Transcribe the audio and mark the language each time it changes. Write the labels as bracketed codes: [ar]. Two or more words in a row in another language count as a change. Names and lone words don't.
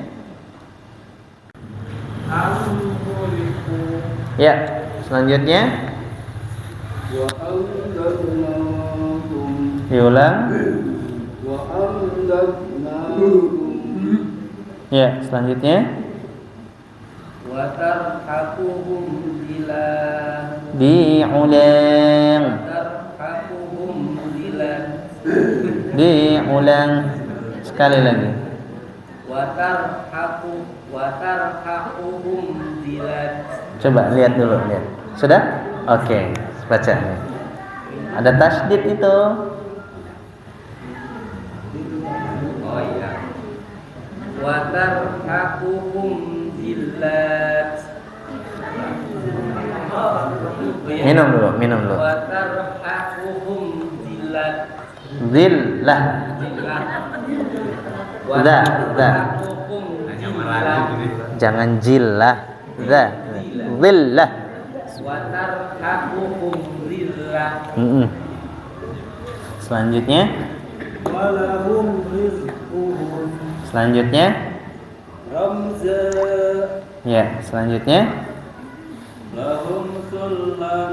[ar] أم خلقوا. [id] ya, selanjutnya [ar] وأمددناكم. [id] diulang. [ar] وأمددناكم. [id] Ya, selanjutnya [ar] وترهقهم ذلة. [id] diulang. [ar] ترهقهم ذلة. [id] Diulang sekali lagi. [ar] وترهقهم ذلة. [id] Coba lihat dulu, lihat. Sudah? Oke, baca. Ada tasydid itu. Oh iya. [ar] وترهقهم ذلة. [id] Minum dulu, minum dulu. [ar] وترهقهم ذلة. Zillah. Za. [id] Jangan jillah. Za. [ar] Zillah. وترهقهم ذلة. [id] Selanjutnya. [ar] ولهم رزقهم. [id] Selanjutnya. [ar] Ramza. [id] Ya, selanjutnya. [ar] لهم سلم.